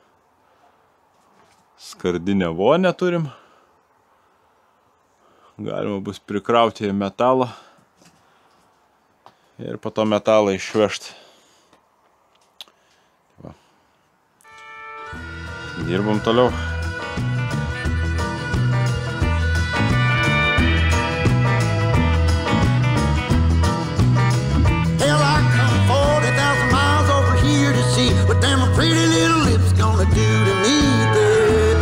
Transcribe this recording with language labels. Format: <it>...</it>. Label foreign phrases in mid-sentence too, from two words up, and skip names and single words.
<lt>Skardinę vonę turim. Galima bus prikrauti metalą. Ir po to metalą išvežti. Va. Dirbam toliau.</lt> <en>What damn a pretty little lips gonna do to me, baby?</en>